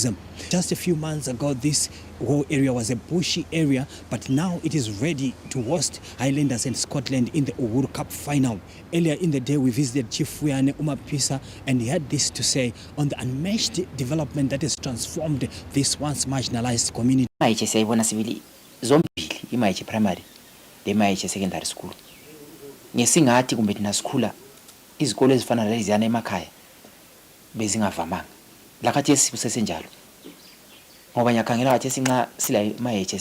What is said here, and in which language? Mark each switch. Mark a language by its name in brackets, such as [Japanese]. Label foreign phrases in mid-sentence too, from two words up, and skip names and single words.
[English] Just a few months ago, this whole area was a bushy area, but now it is ready to host Highlanders and Scotland in the Uhuru Cup final. Earlier in the day, we visited Chief Fuyane Umapisa, and he had this to say on the unmatched development that has transformed this once marginalized community. [North Ndebele] Imayiche primary leMayiche [English] secondary school [North Ndebele] ngesingathi kumbe thina sikhula izikolo ezifana leziyana emakhaya bezingavamanga lakhathesi kusesenjalo ngoba ngiyakhangela kathi sinxa sila eMayiche